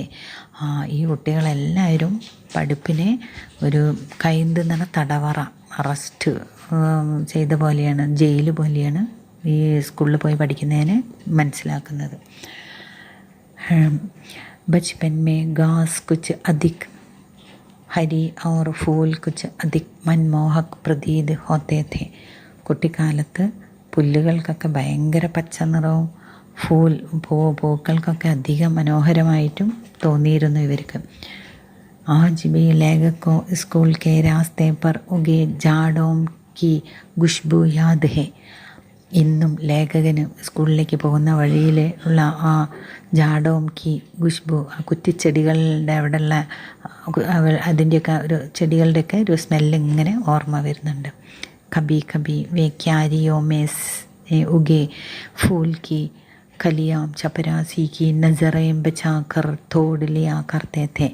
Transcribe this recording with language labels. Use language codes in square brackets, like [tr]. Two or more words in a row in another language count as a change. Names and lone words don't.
[ml] ഈ കുട്ടികളെല്ലാവരും പഠിപ്പിനെ ഒരു കൈന്ത് എന്ന് പറഞ്ഞാൽ തടവറ, അറസ്റ്റ് ചെയ്ത പോലെയാണ്, ജയിൽ പോലെയാണ് ഈ സ്കൂളിൽ പോയി പഠിക്കുന്നതിന് മനസ്സിലാക്കുന്നത്. [hi] बचपन में घास कुछ अधिक हरी और फूल कुछ अधिक मनमोहक प्रतीत होते थे. [ml] കുട്ടിക്കാലത്ത് പുല്ലുകൾക്കൊക്കെ ഭയങ്കര പച്ച നിറവും പൂക്കൾക്കൊക്കെ അധികം മനോഹരമായിട്ടും തോന്നിയിരുന്നു ഇവർക്ക്. [hi] आज भी लेखक को स्कूल के रास्ते पर उगे झाड़ों की खुशबू याद है. [ml] ഇന്നും ലേഖകന് സ്കൂളിലേക്ക് പോകുന്ന വഴിയിൽ ഉള്ള ആ [hi] झाड़ों की खुशबू, [ml] ആ കുറ്റിച്ചെടികളുടെ അവിടെയുള്ള അതിൻ്റെയൊക്കെ ഒരു ചെടികളുടെയൊക്കെ ഒരു സ്മെല്ല് ഇങ്ങനെ ഓർമ്മ വരുന്നുണ്ട്. [hi] कभी कभी वे क्यारियों में उगे फूल की कलियाँ चपरासी की नज़रें बचाकर तोड़ लिया करते थे.